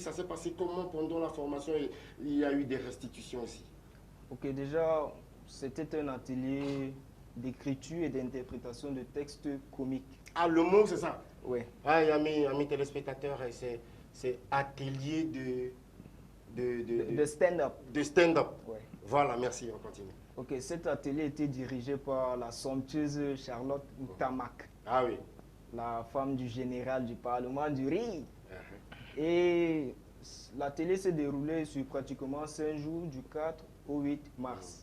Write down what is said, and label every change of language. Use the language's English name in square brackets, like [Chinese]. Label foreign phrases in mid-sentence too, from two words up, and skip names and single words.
[French] Ça s'est passé comment pendant la formation? Et il y a eu des restitutions aussi. Ok, déjà, c'était un atelier d'écriture et d'interprétation de textes comiques. Ah, le mot, c'est ça? Oui. Ah, amis téléspectateurs, c'est atelier De stand-up. de stand-up. Ouais. Voilà, merci, on continue. Ok, cet atelier était dirigé par la somptueuse Charlotte Ntamak, Ah oui. la femme du général du Parlement du Riz. Uh-huh. Et l'atelier s'est déroulé sur pratiquement 5 jours, du 4 au 8 mars.